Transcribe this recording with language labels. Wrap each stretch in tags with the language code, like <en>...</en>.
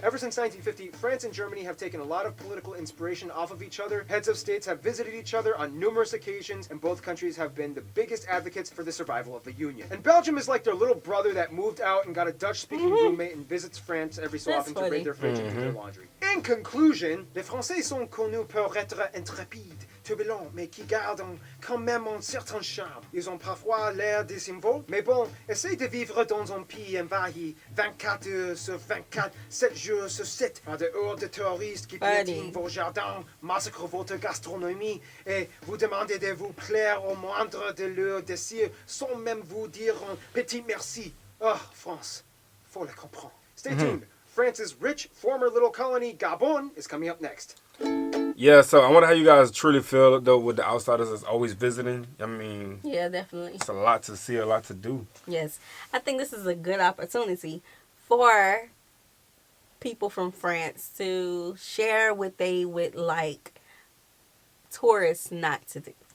<en>Ever since 1950, France and Germany have taken a lot of political inspiration off of each other. Heads of states have visited each other on numerous occasions, and both countries have been the biggest advocates for the survival of the Union. And Belgium is like their little brother that moved out and got a Dutch-speaking roommate and visits France every so often to raid their fridge and do their laundry. In conclusion,</en> <fr>les Français sont connus pour être intrépides, turbulents, mais qui gardent quand même un certain charme. Ils ont parfois l'air désinvolts, mais bon, essayez de vivre dans un pays envahi 24 heures sur 24, 7 jours sur 7, par des hordes de terroristes qui piétinent vos jardins, massacrent votre gastronomie, et vous demandez de vous plaire au moindre de leurs désirs, sans même vous dire un petit merci. Oh, France, faut la comprendre.</fr> <en>Stay tuned. France's rich former little colony, Gabon, is coming up next. Yeah, so I wonder how you guys truly feel, though, with the outsiders that's always visiting. I mean... Yeah, definitely. It's a lot to see, a lot to do. Yes. I think this is a good opportunity for people from France to share what they would like tourists not to do.</en>